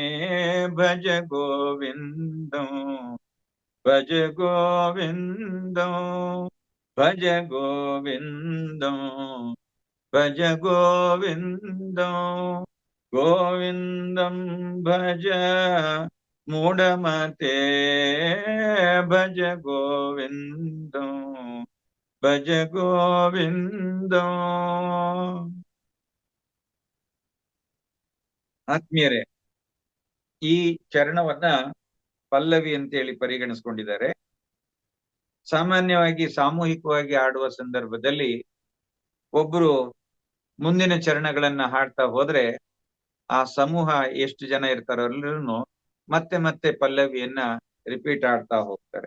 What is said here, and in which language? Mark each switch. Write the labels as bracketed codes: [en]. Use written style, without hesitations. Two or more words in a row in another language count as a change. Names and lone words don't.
[sa] ಭಜ ಗೋವಿಂದಂ ಭಜ ಗೋವಿಂದಂ ಭಜ ಗೋವಿಂದಂ ಭಜ ಗೋವಿಂದಂ ಗೋವಿಂದಂ ಭಜ ಮೂಢಮತೆ ಭಜ ಗೋವಿಂದಂ ಭಜ ಗೋವಿಂದಂ. [kn] ಆತ್ಮೀಯರೇ, ಈ ಚರಣವನ್ನ ಪಲ್ಲವಿ ಅಂತೇಳಿ ಪರಿಗಣಿಸ್ಕೊಂಡಿದ್ದಾರೆ. ಸಾಮಾನ್ಯವಾಗಿ ಸಾಮೂಹಿಕವಾಗಿ ಹಾಡುವ ಸಂದರ್ಭದಲ್ಲಿ ಒಬ್ರು ಮುಂದಿನ ಚರಣಗಳನ್ನ ಹಾಡ್ತಾ ಹೋದ್ರೆ ಆ ಸಮೂಹ ಎಷ್ಟು ಜನ ಇರ್ತಾರೋ ಎಲ್ಲರೂ ಮತ್ತೆ ಮತ್ತೆ ಪಲ್ಲವಿಯನ್ನ ರಿಪೀಟ್ ಆಡ್ತಾ ಹೋಗ್ತಾರೆ.